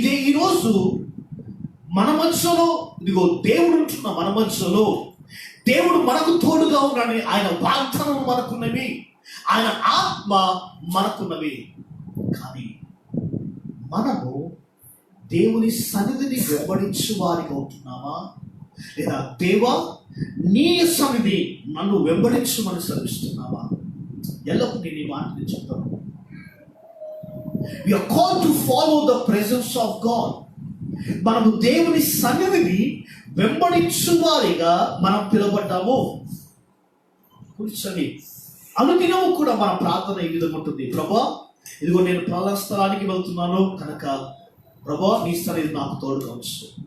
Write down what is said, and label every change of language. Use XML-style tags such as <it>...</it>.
<te>ఈరోజు మన మధ్యలో ఇదిగో దేవుడు ఉంటున్న మన మధ్యలో దేవుడు మనకు తోడుగా ఉన్నాడని ఆయన వాగ్దానం మనకున్నవి, ఆయన ఆత్మ మనకున్నవి. కానీ మనము దేవుని సన్నిధిని వెంబడించు వారిగా ఉంటున్నామా, లేదా దేవా నీ సన్నిధి నన్ను వెంబడించమని శ్రమిస్తున్నావా? ఎల్లప్పుడూ నేను ఈ మాట చెప్తాను.</te> <en>We are called to follow the presence of God.</en> <te>మనము దేవుని సన్నిధిని వెంబడించు వారిగా మనం పిలువబడ్డాము. కూర్చొని అనుదినము కూడా మన ప్రార్థన ఈ విధంగా ఉంటుంది, ప్రభా ఇదిగో నేను ప్రార్థన స్థలానికి వెళ్తున్నాను కనుక ప్రభా నీ సన్నిధి నాకు తోడుగా ఉంచు.</te>